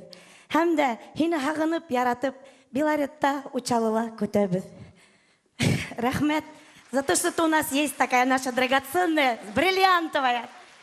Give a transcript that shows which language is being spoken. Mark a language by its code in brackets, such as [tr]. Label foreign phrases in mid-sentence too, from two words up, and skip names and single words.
[ba] Һәм дә һине һагынып, яратып, Белоретта, Учалыла көтәбез. [ru] Рәхмәт за то, что у нас есть такая наша драгоценная, бриллиантовая